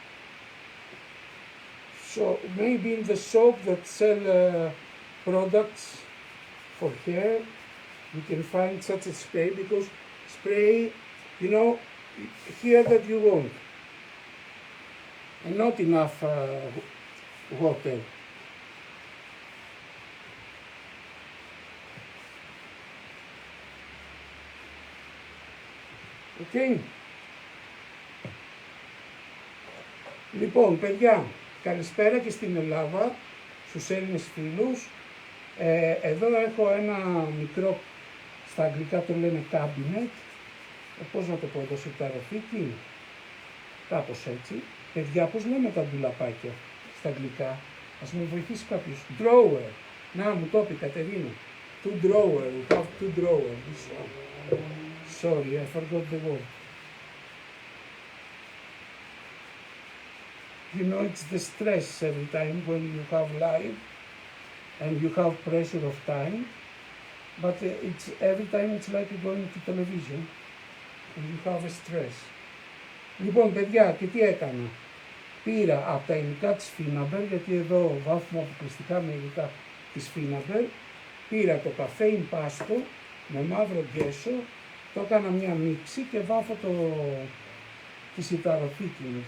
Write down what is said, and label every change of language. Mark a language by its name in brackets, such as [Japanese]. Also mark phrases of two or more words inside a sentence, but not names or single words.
[English] So maybe in the shop that sell products for hair, you can find such a spray, because spray, you know, here that you want, and not enough water. Okay. [Greek] Λοιπόν, παιδιά, καλησπέρα και στην Ελλάδα, στους Έλληνες φίλους. Εδώ έχω ένα μικρό, στα αγγλικά το λένε cabinet, πώς να το πω εδώ, σιταροφύκι, κάπως έτσι. Παιδιά, πώς λέμε τα ντουλαπάκια στα αγγλικά, ας με βοηθήσει κάποιος. Drawer, να μου το πει Κατερίνα. [English] Two drawer, we have two drawer, this one. Sorry, I forgot the word. You know, it's the stress every time when you have live and you have pressure of time, but it's every time it's like going to television and you have a stress. [Greek] Λοιπόν, παιδιά, και τι έκανα. Πήρα από τα υλικά της Finnabair, γιατί εδώ βάφουμε αποκλειστικά με υλικά της Finnabair. Πήρα το καφέ impasto με μαύρο γκέσο, το έκανα μια μίξη και βάφω τη σιταροθήκη μου.